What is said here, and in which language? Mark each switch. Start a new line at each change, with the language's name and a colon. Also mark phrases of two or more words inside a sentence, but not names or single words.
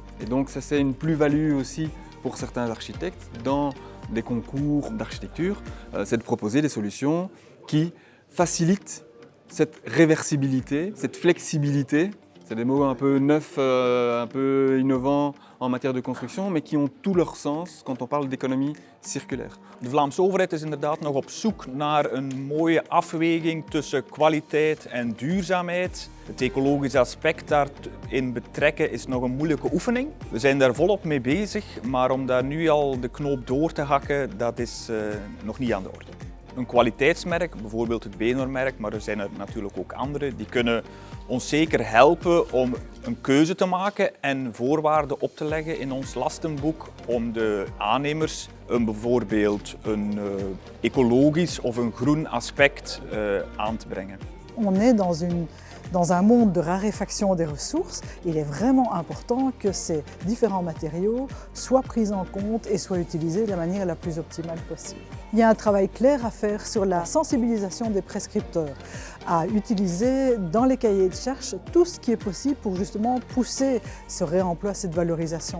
French: Et donc ça c'est une plus-value aussi pour certains architectes dans des concours d'architecture, c'est de proposer des solutions qui facilitent cette réversibilité, cette flexibilité. C'est des mots un peu neufs, un peu innovants en matière de construction, mais qui ont tout leur sens quand on parle d'économie circulaire.
Dutch: De Vlaamse overheid is inderdaad nog op zoek naar een mooie afweging tussen kwaliteit en duurzaamheid. Het ecologische aspect daarin betrekken is nog een moeilijke oefening. We zijn daar volop mee bezig, maar om daar nu al de knoop door te hakken, dat is nog niet aan de orde. Een kwaliteitsmerk, bijvoorbeeld het Benor-merk, maar er zijn er natuurlijk ook andere, die kunnen ons zeker helpen om een keuze te maken en voorwaarden op te leggen in ons lastenboek om de aannemers bijvoorbeeld een ecologisch of een groen aspect aan te brengen.
French: On est dans un monde de raréfaction des ressources. Il est vraiment important que ces différents matériaux soient pris en compte et soient utilisés de la manière la plus optimale possible. Il y a un travail clair à faire sur la sensibilisation des prescripteurs, à utiliser dans les cahiers de charges tout ce qui est possible pour justement pousser ce réemploi, cette valorisation.